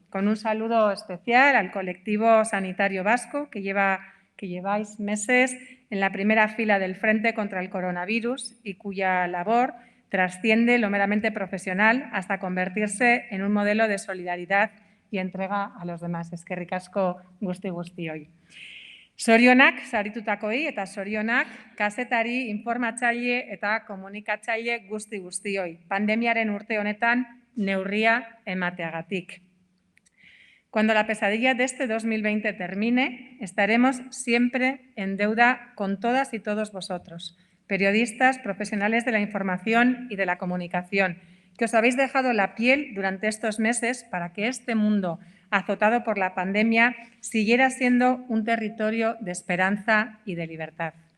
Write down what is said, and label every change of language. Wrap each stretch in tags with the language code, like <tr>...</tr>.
<es>Con un saludo especial al colectivo sanitario vasco que lleváis meses en la primera fila del frente contra el coronavirus y cuya labor trasciende lo meramente profesional hasta convertirse en un modelo de solidaridad y entrega a los demás.</es> <eu>Eskerrik asko guzti-guztioi. Zorionak saritutakoei eta zorionak kazetari, informatzaile eta komunikatzaile guzti-guztioi. Pandemiaren urte honetan neurria emateagatik.</eu> <es>Cuando la pesadilla de este 2020 termine, estaremos siempre en deuda con todas y todos vosotros, periodistas, profesionales de la información y de la comunicación, que os habéis dejado la piel durante estos meses para que este mundo azotado por la pandemia siguiera siendo un territorio de esperanza y de libertad.</es>